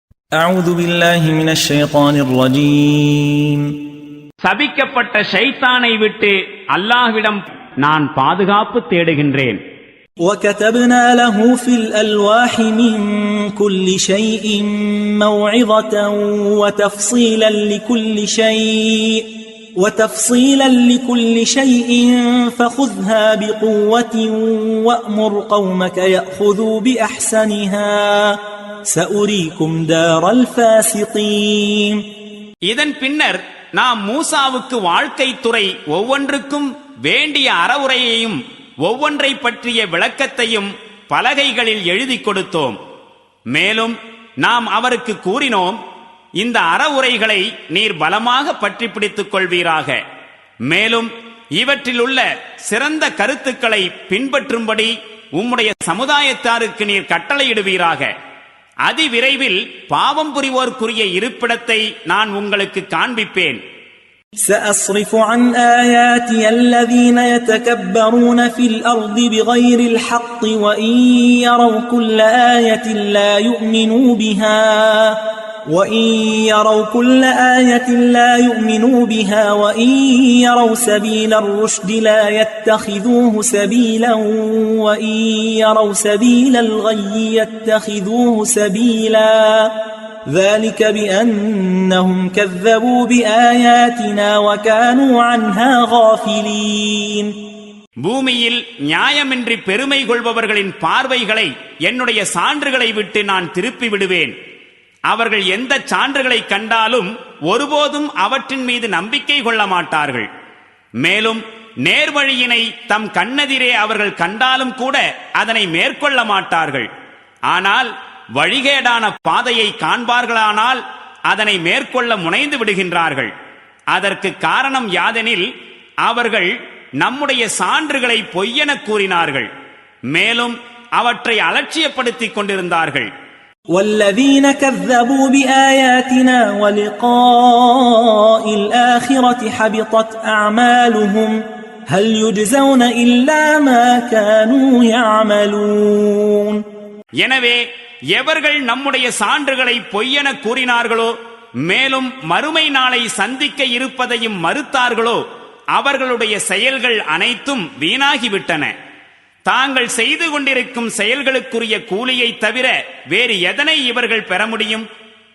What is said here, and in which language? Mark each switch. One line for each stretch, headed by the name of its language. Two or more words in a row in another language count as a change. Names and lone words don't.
Arabic: أعوذ بالله من الشيطان الرجيم.
Tamil: சபிக்கப்பட்ட ஷைத்தானை விட்டு அல்லாஹ்விடம் நான் பாதுகாப்பு தேடுகின்றேன்.
Arabic: وكتبنا له في الألواح من كل شيء موعظة وتفصيلا لكل شيء فخذها بقوة وأمر قومك يأخذوا بأحسنها سأريكم دار الفاسقين.
Tamil: இதன் பின்னர் நாம் மூசாவுக்கு வாழ்க்கை துறை ஒவ்வொன்றுக்கும் வேண்டிய அறவுரையையும் ஒவ்வொன்றை பற்றிய விளக்கத்தையும் பலகைகளில் எழுதி கொடுத்தோம். மேலும் நாம் அவருக்கு கூறினோம், இந்த அறவுரைகளை நீர் பலமாக பற்றி பிடித்துக் கொள்வீராக. மேலும் இவற்றில் உள்ள சிறந்த கருத்துக்களை பின்பற்றும்படி உம்முடைய சமுதாயத்தாருக்கு நீர் கட்டளையிடுவீராக. அதிவிரைவில் பாவம் புரிவோர்க்குரிய இருப்பிடத்தை நான் உங்களுக்கு காண்பிப்பேன்.
Arabic: سأصرف عن آياتي الذين يتكبرون في الأرض بغير الحق وإن يروا كل آية لا يؤمنوا بها وإن يروا سبيل الرشد لا يتخذوه سبيلا وإن يروا سبيل الغي يتخذوه سبيلا ذلك بأنهم كذبوا بآياتنا وكانوا عنها غافلين.
Tamil: பூமியில் நியாயமின்றி பெருமை கொள்பவர்களின் பார்வைகளை என்னுடைய சான்றுகளை விட்டு நான் திருப்பி விடுவேன். அவர்கள் எந்த சான்றுகளை கண்டாலும் ஒருபோதும் அவற்றின் மீது நம்பிக்கை கொள்ள மாட்டார்கள். மேலும் நேர்வழியினை தம் கண்ணெதிரே அவர்கள் கண்டாலும் கூட அதனை மேற்கொள்ள மாட்டார்கள். ஆனால் வழிகேடான பாதையை காண்பார்களானால் அதனை மேற்கொள்ள முனைந்து விடுகின்றார்கள். அதற்கு காரணம் யாதெனில் அவர்கள் நம்முடைய சான்றுகளை பொய்யென கூறினார்கள், மேலும் அவற்றை அலட்சியப்படுத்திக் கொண்டிருந்தார்கள்.
Arabic: والذين كذبوا بآياتنا ولقاء الآخرة حبطت أعمالهم هل يجزون إلا ما كانوا يعملون.
Tamil: எனவே எவர்கள் நம்முடைய சான்றுகளை பொய்யென கூறினார்களோ, மேலும் மறுமை நாளை சந்திக்க இருப்பதையும் மறுத்தார்களோ, அவர்களுடைய செயல்கள் அனைத்தும் வீணாகிவிட்டன. தாங்கள் செய்து கொண்டிருக்கும் செயல்களுக்குரிய கூலியை தவிர வேறு எதனை இவர்கள் பெற முடியும்?